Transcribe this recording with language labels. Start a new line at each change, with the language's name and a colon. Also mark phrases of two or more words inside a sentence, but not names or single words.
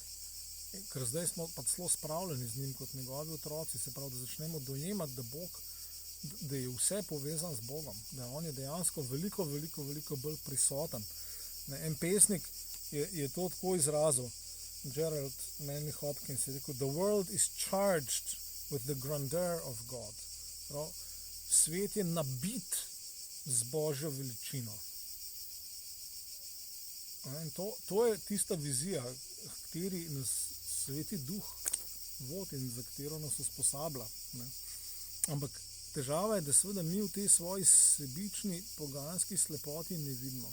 Slovenian: Ker zdaj smo pa celo spravljeni z njim kot njegovi otroci, se pravi, da začnemo dojemati, da je vse povezan z Bogom, da on je dejansko veliko bolj prisoten. En pesnik je to tako izrazil, Gerald Manley Hopkins je rekel,
English: the world is charged with the grandeur of God.
Slovenian: Prav, svet je nabit z Božjo veličino. In to je tista vizija, kateri nas Sveti Duh vodi in za katero nas usposablja. Ne. Ampak težava je, da seveda mi v tej svoji sebični poganski slepoti ne vidimo.